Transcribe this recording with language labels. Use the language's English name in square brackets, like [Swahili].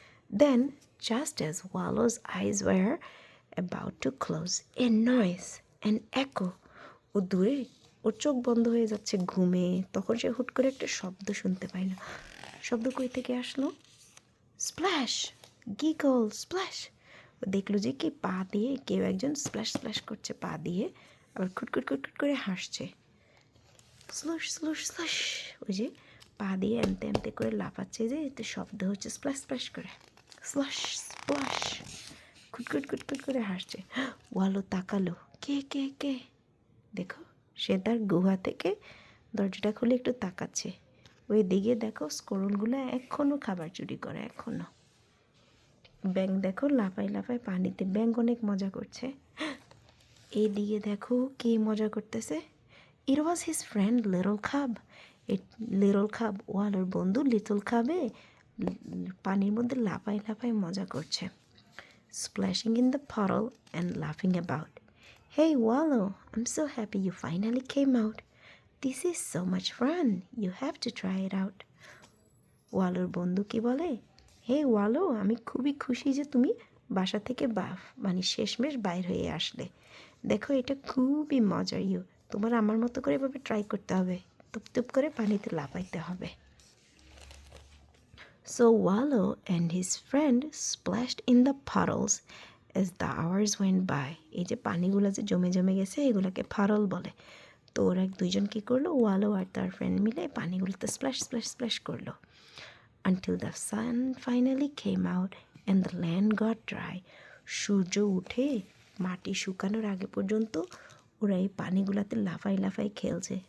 [English] Then, just as Wallow's eyes were about to close, a noise, an echo. [Bangla] ও দূরে, ওর চোখ বন্ধ হয়ে যাচ্ছে ঘুমে, তখন সে হুট করে একটা শব্দ শুনতে পাইল। শব্দ কই থেকে আসলো? Splash, giggle, splash. ও দেখলো যে কি, পা দিয়ে কেউ একজন স্প্ল্যাশ স্প্ল্যাশ করছে পা দিয়ে, আবার খুটখুট খুটখুট করে হাসছে। স্লুশ স্লুশ স্লুশ, ওই যে পা দিয়ে এমতে এমতে করে লাফাচ্ছে, যে এতে শব্দ হচ্ছে স্প্ল্যাশ স্প্ল্যাশ করে, স্লাশ স্প্লাশ, খুটখুট খুটখুট করে হাসছে। ওয়ালো তাকালো, কে কে কে? দেখো, সে তার গুহা থেকে দরজাটা খুলে একটু তাকাচ্ছে। ওই দিকে দেখো, স্কোরলগুলো এখনও খাবার চুরি করে, এখনও। ব্যাঙ দেখো লাফাই লাফাই পানিতে, ব্যাঙ অনেক মজা করছে। এই দিকে দেখো কে মজা করতেছে, [English] It was his friend little cub. Little cub, ওয়ালোর বন্ধু little খাবে পানির মধ্যে লাফাই লাফাই মজা করছে। Splashing in the puddle and laughing about. Hey Wallow, I'm so happy you finally came out. This is so much fun. You have to try it out. [Bangla] ওয়ালোর বন্ধু কি বলে, হে ওয়ালো, আমি খুবই খুশি যে তুমি বাসা থেকে মানে শেষমেশ বাইর হয়ে আসলে। দেখো, এটা খুবই মজার, তোমার আমার মতো করে এভাবে ট্রাই করতে হবে, টুপ করে পানিতে লাফাইতে হবে। [English] So Wallow and his friend splashed in the puddles as the hours went by. [Bangla] এই যে পানিগুলো যে জমে জমে গেছে, এগুলোকে ফারল বলে। তো ওরা দুইজন কী করলো, ওয়ালো আর তার ফ্রেন্ড মিলে পানিগুলোতে স্প্ল্যাশ স্প্ল্যাশ স্প্ল্যাশ করলো, [English] until the sun finally came out and the land got dry. [Bangla] সূর্য উঠে মাটি শুকানোর আগে পর্যন্ত ওরা এই পানিগুলাতে লাফাই লাফাই খেলছে।